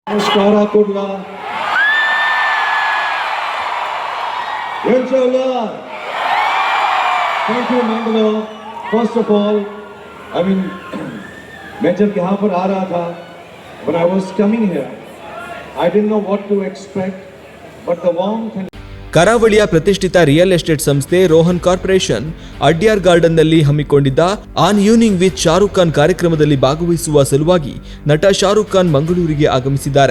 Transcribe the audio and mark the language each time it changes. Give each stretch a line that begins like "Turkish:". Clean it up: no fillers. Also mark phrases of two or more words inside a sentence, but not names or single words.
Kannada: ನಮಸ್ಕಾರ ಕುಡ್ಲ
English: thank you
Kannada: मैंगलोर.
English: first of all I mean
Hindi: मैं जब यहाँ पर आ रहा था
English: when I was coming here I didn't know what to expect but the warmth and
Kannada: ಕರಾವಳಿಯ ಪ್ರತಿಷ್ಠಿತ
English: real estate
Kannada: ಸಂಸ್ಥೆ ರೋಹನ್ ಕಾರ್ಪೊರೇಷನ್ ಅಡ್ಯಾರ್ ಗಾರ್ಡನ್ನಲ್ಲಿ ಹಮ್ಮಿಕೊಂಡಿದ್ದ ಆನ್ ಈವ್ನಿಂಗ್ ವಿತ್ ಶಾರುಖ್ ಖಾನ್ ಕಾರ್ಯಕ್ರಮದಲ್ಲಿ ಭಾಗವಹಿಸುವ ಸಲುವಾಗಿ ನಟ ಶಾರುಖ್ ಖಾನ್ ಮಂಗಳೂರಿಗೆ ಆಗಮಿಸಿದ್ದಾರೆ.